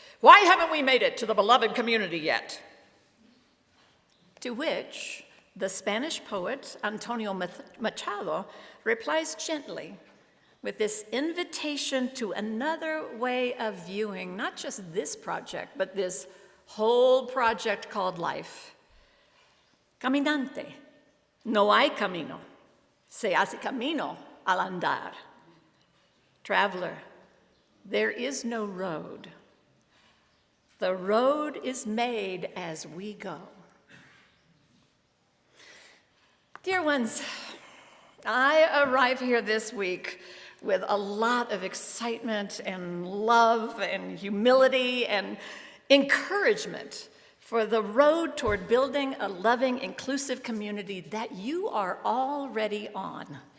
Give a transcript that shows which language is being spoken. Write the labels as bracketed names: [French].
[English] Why haven't we made it to the beloved community yet? To which the Spanish poet Antonio Machado replies gently with this invitation to another way of viewing not just this project, but this whole project called life. [Spanish] Caminante, no hay camino, se hace camino al andar. [English] Traveler, there is no road. The road is made as we go. Dear ones, I arrive here this week with a lot of excitement and love and humility and encouragement for the road toward building a loving, inclusive community that you are already on,